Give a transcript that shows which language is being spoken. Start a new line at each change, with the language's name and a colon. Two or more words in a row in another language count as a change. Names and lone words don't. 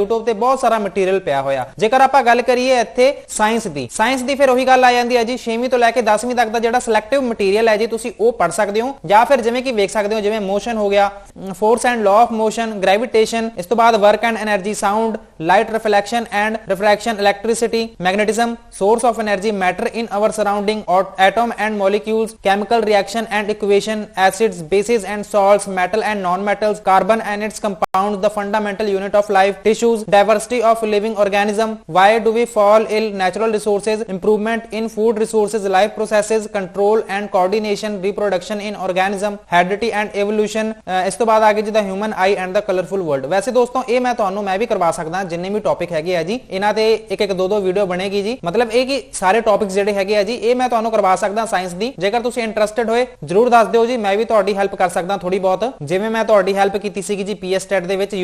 Punjabi: YouTube ਤੇ ਬਹੁਤ ਸਾਰਾ ਮਟੀਰੀਅਲ ਪਿਆ ਹੋਇਆ। ਜੇਕਰ ਆਪਾਂ ਗੱਲ ਕਰੀਏ ਇੱਥੇ ਸਾਇੰਸ ਦੀ ਫਿਰ ਉਹੀ ਗੱਲ ਆ ਜਾਂਦੀ ਹੈ ਜੀ, 6ਵੀਂ ਤੋਂ ਲੈ ਕੇ 10ਵੀਂ ਤੱਕ ਦਾ ਜਿਹੜਾ
English: selective interactive material
Punjabi: ਹੈ ਜੀ, ਤੁਸੀਂ ਉਹ ਪੜ੍ਹ ਸਕਦੇ ਹੋ, ਜਾਂ ਫਿਰ ਜਿਵੇਂ ਕਿ ਵੇਖ ਸਕਦੇ ਹੋ ਜਿਵੇਂ ਮੋਸ਼ਨ ਹੋ ਗਿਆ,
English: force and law of motion,
Punjabi: ਗ੍ਰੈਵਿਟੇਸ਼ਨ, ਇਸ ਤੋਂ ਬਾਅਦ
English: work and energy,
Punjabi: ਸਾਊਂਡ,
English: light reflection and refraction, electricity, magnetism, source of energy, matter in our surrounding, atom and molecules, chemical reaction and equation, acids, bases and salts, metal and non-metals, carbon and its compounds, the fundamental unit of life, tissues, diversity of living organism, why do we fall ill, natural resources, improvement in food resources, life processes, control and coordination, reproduction in organism, heredity and evolution,
Punjabi: ਇਸ ਤੋਂ ਬਾਅਦ ਆਗੇ ਜਿੱਦਾਂ
English: human eye and the colorful world।
Punjabi: ਵੈਸੇ ਦੋਸਤੋ ਇਹ ਮੈਂ ਵੀ ਕਰਵਾ ਸਕਦਾ, ਜਿੰਨੇ ਵੀ ਟੌਪਿਕ ਹੈਗੇ ਆ ਜੀ ਇਹਨਾਂ ਤੇ ਇੱਕ ਦੋ ਵੀਡੀਓ ਬਣੇਗੀ ਜੀ, ਮਤਲਬ ਇਹ ਕਿ ਸਾਰੇ ਟੌਪਿਕਸ ਜਿਹੜੇ ਹੈਗੇ ਆ ਜੀ ਇਹ ਮੈਂ ਤੁਹਾਨੂੰ ਕਰਵਾ ਸਕਦਾ ਸਾਇੰਸ ਦੀ। ਜੇਕਰ ਤੁਸੀਂ ਇੰਟਰਸਟਿਡ ਹੋਏ ਜਰੂਰ ਦੱਸ ਦਿਓ ਜੀ, ਮੈਂ ਵੀ ਤੁਹਾਡੀ ਹੈਲਪ ਕਰ ਸਕਦਾ ਥੋੜੀ ਬਹੁਤ, ਜਿਵੇਂ ਮੈਂ ਤੁਹਾਡੀ ਹੈਲਪ ਕੀਤੀ ਸੀਗੀ ਜੀ ਪੀਐਸ ਟੈਟ ਦੇ ਵਿੱਚ।